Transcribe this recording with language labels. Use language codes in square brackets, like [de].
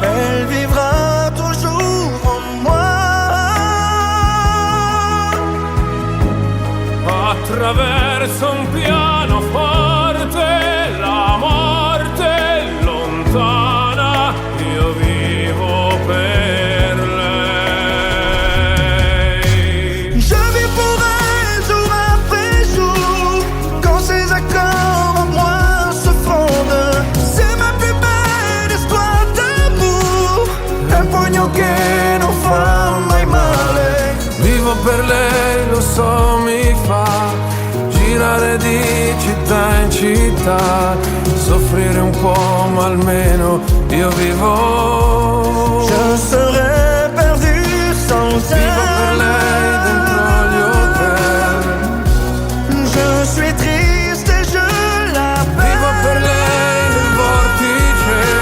[fr] Elle vivra toujours en moi. [it] Attraverso un pianoforte, la morte è lontana, io vivo per lei. [fr] Je vis pour elle jour après jour. Quand ses accords en moi se fondent, c'est ma plus belle histoire d'amour. [it] Un pugno che non fa mai male. Vivo per lei, lo so, mi fa girare di città in città, soffrire un po' ma almeno io vivo. [fr] Je serais perdu sans [it] Vivo per lei [fr] elle. [it] dentro gli hotel. [fr] Je suis triste et je l'appelle. [it] Vivo per lei nel vortice.